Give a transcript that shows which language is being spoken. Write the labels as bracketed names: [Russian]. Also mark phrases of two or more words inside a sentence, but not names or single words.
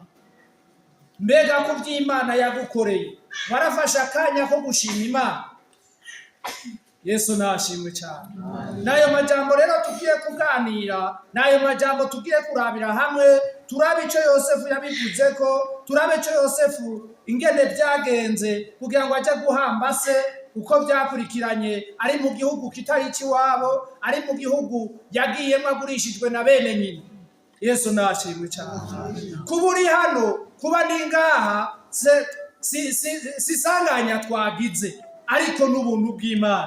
[Rundi] Mbega ko by'Imana yagukoreye warafasha akanya ko gushima Imana. Yesu nashimwe cyane. Nayo majambo rero tugiye kuganira, nayo majambo tugiye kurabira hamwe, turabe ico Yosefu yabivuze ko, turabe ico Yosefu ingene byagenze kugira ngo aje guhamba se uko byakurikiranye, ari mu gihugu kitari ikiwabo, ari mu gihugu yagiyemo agurishijwe na bene nyina. Yesu nashimwe cyane. Kuba uri hano, kuba ni ngaha si sanganya twagize, ariko n'ubuntu bw'Imana.